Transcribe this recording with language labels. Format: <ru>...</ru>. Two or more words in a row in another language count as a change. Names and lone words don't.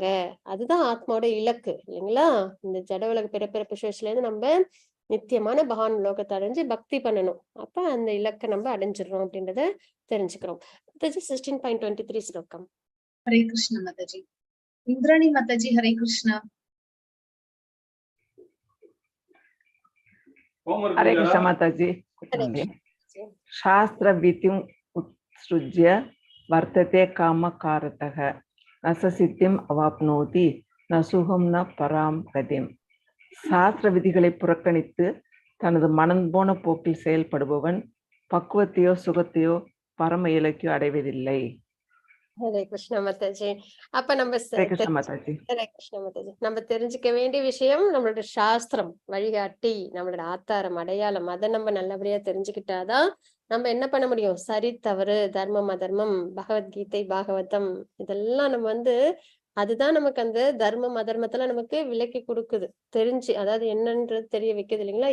<ta>அதுதான் ஆத்மாவோட இலக்கு இல்லைங்களா? இந்த ஜட உலக பிறப்பிறப்பு சுழற்சியில இருந்து நம்ம நித்தியமான பகவான் லோகத்தை அடைஞ்சு பக்தி பண்ணணும். அப்ப அந்த இலக்கை நம்ம அடைஞ்சிடுறோம் அப்படின்றத தெரிஞ்சுக்கிறோம். 16.23 ஸ்லோகம். ஹரே கிருஷ்ணா மாதாஜி. இந்திராணி மாதாஜி ஹரே கிருஷ்ணா.</ta> <hi>हरे कृष्ण माताजी।</hi> <sa>शास्त्र विधिम् उत्सृज्य वर्तते कामकारतः न स सिद्धिम् अवाप्नोति न सुखं न परां गतिम्.</sa> <ta>சாஸ்திர விதிகளை புறக்கணித்து தனது மனம் போன போக்கில் செயல்படுபவன் பக்குவத்தையோ சுகத்தையோ பரம இலக்கையோ அடைவதில்லை. ஹரே கிருஷ்ணா மாதாஜி. அப்ப நம்ம ஹரே கிருஷ்ண மாதாஜி. ஹரே கிருஷ்ணா மாதாஜி. நம்ம தெரிஞ்சுக்க வேண்டிய விஷயம் நம்மளோட சாஸ்திரம் வழிகாட்டி நம்மளோட ஆத்தாரம் அடையாளம் அதை நம்ம நல்லபடியா தெரிஞ்சுக்கிட்டாதான் நம்ம என்ன பண்ண முடியும், சரி தவறு தர்மம் அதர்மம் பகவத்கீதை பாகவதம் இதெல்லாம் நம்ம வந்து அதுதான் நமக்கு அந்த தர்மம் அதர்மத்தெல்லாம் நமக்கு விலக்கி கொடுக்குது, தெரிஞ்சு அதாவது என்னன்றது தெரிய வைக்குது இல்லைங்களா?</ta>